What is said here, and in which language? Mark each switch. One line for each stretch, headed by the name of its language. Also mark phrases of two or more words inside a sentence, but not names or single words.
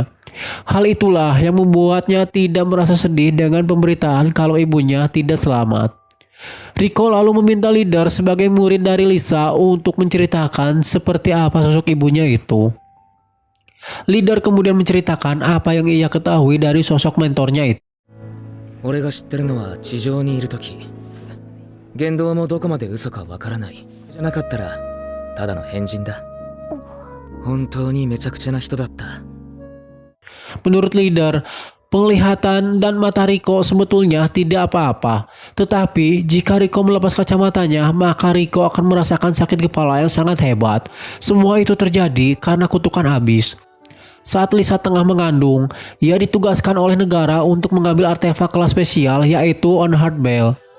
Indonesian: Hal itulah yang membuatnya tidak merasa sedih dengan pemberitaan kalau ibunya tidak selamat. Riko lalu meminta leader sebagai murid dari Lisa untuk menceritakan seperti apa sosok ibunya itu. Leader kemudian menceritakan apa yang ia ketahui dari sosok mentornya itu.
Japanese: 俺が知ってるのは地上にいる時、言動もどこまで嘘かわからない。じゃなかったらただの変人だ。本当にめちゃくちゃな人だった。
Indonesian: Menurut leader, penglihatan dan mata Riko sebetulnya tidak apa-apa. Tetapi jika Riko melepas kacamatanya, maka Riko akan merasakan sakit kepala yang sangat hebat. Semua itu terjadi karena kutukan abis. Saat Lisa tengah mengandung, ia ditugaskan oleh negara untuk mengambil artefak kelas spesial yaitu Unheard Bell.